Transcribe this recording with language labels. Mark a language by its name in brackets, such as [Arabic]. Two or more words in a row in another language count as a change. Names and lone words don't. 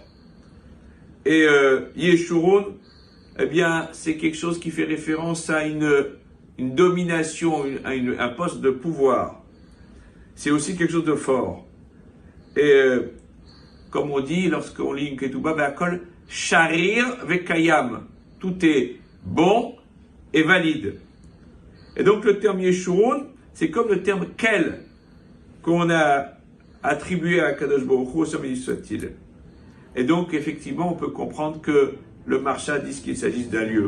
[French] Et Yeshurun, eh bien, c'est quelque chose qui fait référence à une domination, un poste de pouvoir. C'est aussi quelque chose de fort. Et comme on dit, lorsqu'on lit une ketouba, [Hebrew] בהכל שריר וקיים. [French] Tout est bon et valide. Et donc le terme Yeshurun, c'est comme le terme Kel qu'on a attribué à [Hebrew] קדוש ברוך הוא, [French] au Saint béni soit-il. Et donc effectivement, on peut comprendre que le Maharsha dit qu'il s'agisse d'un lieu.